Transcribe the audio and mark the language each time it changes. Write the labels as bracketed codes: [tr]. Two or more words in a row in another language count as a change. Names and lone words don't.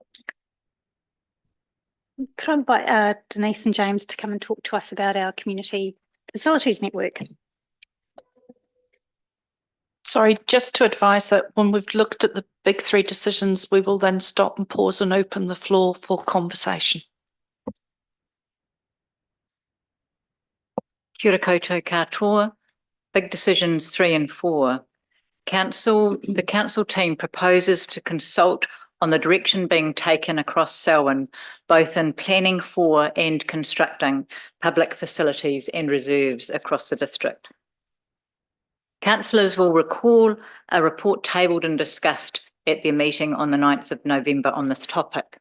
[en] Could I invite Denise and James to come and talk to us about our community facilities network? Sorry, just to advise that when we've looked at the big three decisions, we will then stop and pause and open the floor for conversation. [mi] Kia ora koutou katoa. [en] Big decisions 3 and 4. The council team proposes to consult on the direction being taken across Selwyn, both in planning for and constructing public facilities and reserves across the district. Councillors will recall a report tabled and discussed at their meeting on the 9th of November on this topic.